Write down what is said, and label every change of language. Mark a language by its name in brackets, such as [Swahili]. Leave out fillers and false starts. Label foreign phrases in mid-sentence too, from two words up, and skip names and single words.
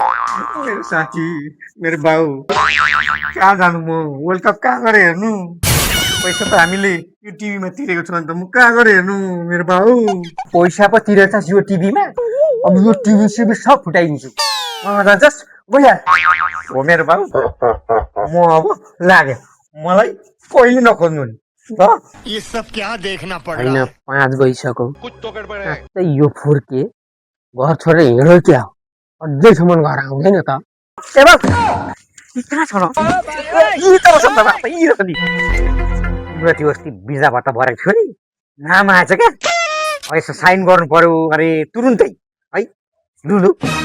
[Nepali] मेरो साथी मेरो बाउ कहाँ जानु म वर्ल्ड कप कहाँ गएर हेर्नु पैसा त हामीले यो टिभीमा तिरेको छु अन्त म कहाँ गएर हेर्नु मेरो बाउ पैसा पो तिरेछस् यो टिभीमा अब यो टिभी सिभी सब फुटाइदिन्छु कहाँ जान्छस् गइहाल हो मेरो बाउ म अब लाग्यो मलाई कहिले नखोज्नु नि [Hindi] ये सब क्या देखना पड़ [Nepali] होइन [Hindi] रहा है [Nepali] 5 गइसक्यो [Hindi] कुछ तो गड़बड़ है [Nepali] साँच्चै यो फुर्के घर छोडेर हिँड्यो क्या अझैसम्म घर आउँदैन त ए बाउ कहाँ छ र यी त छ बाबा यी रहेछ नि तिम्रो त्यो अस्ति भिजाबाट भरेको थियो नि नाम आएछ क्या यसो साइन गर्नु पर्यो अरे तुरुन्तै है लु लु